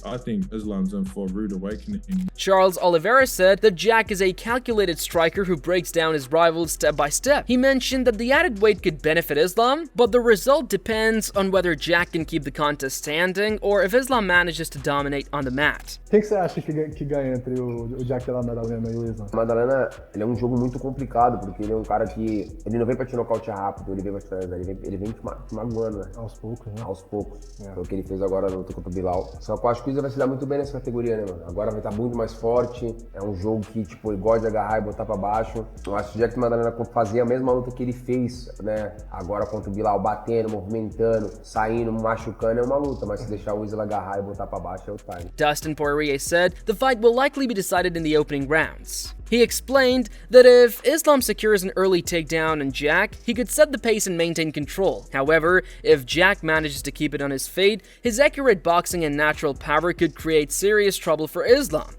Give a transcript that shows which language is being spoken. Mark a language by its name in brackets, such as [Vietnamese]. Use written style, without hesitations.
[English] I think Islam's in for a rude awakening. Charles Oliveira said that Jack is a calculated striker who breaks down his rivals step by step. He mentioned that the added weight could benefit Islam, but the result depends on whether Jack can keep the contest standing or if Islam manages to dominate on the mat. [Portuguese] O que você acha que ganha entre o Jack Della Maddalena e o Islam? Maddalena, ele é um jogo muito complicado, porque ele é um cara que ele não vem pra te nocautear rápido, ele vem pra te finalizar, ele vem te magoando, né? Aos poucos, né? Aos poucos. Foi o que ele fez agora no luta contra o Bilal. Só que eu acho que o Islam vai se dar muito bem nessa categoria, né, mano? Agora vai estar muito mais forte, é um jogo que, tipo, ele gosta de agarrar e botar pra baixo. Eu acho que o Jack Maddalena fazia a mesma luta que ele fez, né? Agora contra o Bilal, batendo, movimentando, saindo, machucando, é uma luta, mas se deixar o Islam agarrar e botar pra baixo é o time. [English] Dustin Poirier said the fight will likely be decided in the opening rounds. He explained that if Islam secures an early takedown on Jack, he could set the pace and maintain control. However, if Jack manages to keep it on his feet, his accurate boxing and natural power could create serious trouble for Islam.